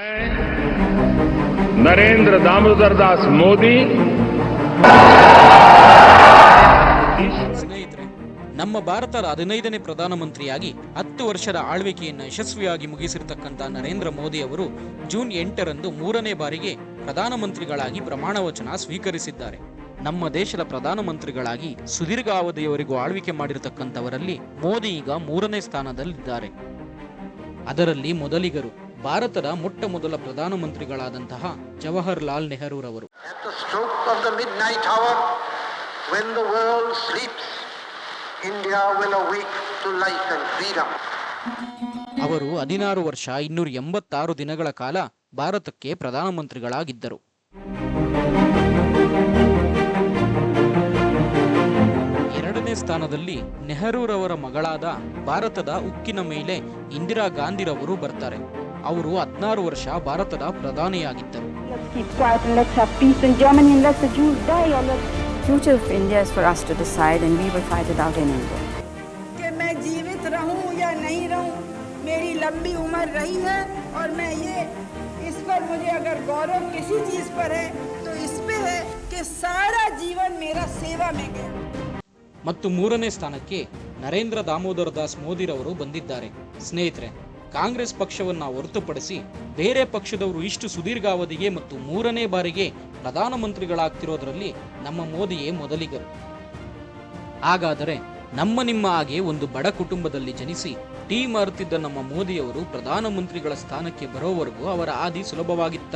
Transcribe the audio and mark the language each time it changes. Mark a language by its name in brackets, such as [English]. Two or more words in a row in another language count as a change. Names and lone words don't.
[Kannada] नरेंद्र दामोदर दास मोदी। ಸ್ನೇಹಿತರೆ, ನಮ್ಮ ಭಾರತದ 15ನೇ ಪ್ರಧಾನಮಂತ್ರಿಯಾಗಿ 10 ವರ್ಷದ ಆಳ್ವಿಕೆಯನ್ನು ಯಶಸ್ವಿಯಾಗಿ ಮುಗಿಸಿರತಕ್ಕಂಥ ನರೇಂದ್ರ ಮೋದಿ ಅವರು ಜೂನ್ 8ರಂದು 3ನೇ ಬಾರಿಗೆ ಪ್ರಧಾನಮಂತ್ರಿಗಳಾಗಿ ಪ್ರಮಾಣ ವಚನ ಸ್ವೀಕರಿಸಿದ್ದಾರೆ. ನಮ್ಮ ದೇಶದ ಪ್ರಧಾನಮಂತ್ರಿಗಳಾಗಿ ಸುದೀರ್ಘ ಅವಧಿಯವರೆಗೂ ಆಳ್ವಿಕೆ ಮಾಡಿರತಕ್ಕಂಥವರಲ್ಲಿ ಮೋದಿ ಈಗ 3ನೇ ಸ್ಥಾನದಲ್ಲಿದ್ದಾರೆ. ಅದರಲ್ಲಿ ಮೊದಲಿಗರು ಭಾರತದ ಮೊಟ್ಟ ಮೊದಲ ಪ್ರಧಾನಮಂತ್ರಿಗಳಾದಂತಹ ಜವಾಹರ್ಲಾಲ್ ನೆಹರೂರವರು. [English] When the world sleeps, India will awake to life and freedom. [Kannada] ಅವರು 16 ವರ್ಷ 286 ದಿನಗಳ ಕಾಲ ಭಾರತಕ್ಕೆ ಪ್ರಧಾನಮಂತ್ರಿಗಳಾಗಿದ್ದರು. ಎರಡನೇ ಸ್ಥಾನದಲ್ಲಿ ನೆಹರೂರವರ ಮಗಳಾದ ಭಾರತದ ಉಕ್ಕಿನ ಮೇಲೆ ಇಂದಿರಾ ಗಾಂಧಿರವರು ಬರ್ತಾರೆ. ಅವರು 16 ವರ್ಷ ಭಾರತದ ಪ್ರಧಾನಿಯಾಗಿದ್ದರು. [English] Future of India is for us to decide and we will fight it out in India. [Hindi] कि मैं जीवित रहूं या नहीं रहूं, मेरी लंबी उम्र रही है और मैं ये इस पर मुझे अगर गौरव किसी चीज पर है तो इस पे है कि सारा जीवन मेरा सेवा में गया. [Kannada] ಮತ್ತು 3ನೇ ಸ್ಥಾನಕ್ಕೆ ನರೇಂದ್ರ ದಾಮೋದರ ದಾಸ್ ಮೋದಿರವರು ಬಂದಿದ್ದಾರೆ. ಸ್ನೇಹಿತರೆ, ಕಾಂಗ್ರೆಸ್ ಪಕ್ಷವನ್ನ ಹೊರತುಪಡಿಸಿ ಬೇರೆ ಪಕ್ಷದವರು ಇಷ್ಟು ಸುದೀರ್ಘಾವಧಿಗೆ ಮತ್ತು 3ನೇ ಬಾರಿಗೆ ಪ್ರಧಾನಮಂತ್ರಿಗಳಾಗ್ತಿರೋದ್ರಲ್ಲಿ ನಮ್ಮ ಮೋದಿಯೇ ಮೊದಲಿಗರು. ಹಾಗಾದರೆ ನಿಮ್ಮ ಹಾಗೆ ಒಂದು ಬಡ ಕುಟುಂಬದಲ್ಲಿ ಜನಿಸಿ ಟೀಮ್ ಅರ್ತಿದ್ದ ನಮ್ಮ ಮೋದಿಯವರು ಪ್ರಧಾನಮಂತ್ರಿಗಳ ಸ್ಥಾನಕ್ಕೆ ಬರೋವರೆಗೂ ಅವರ ಹಾದಿ ಸುಲಭವಾಗಿತ್ತಾ?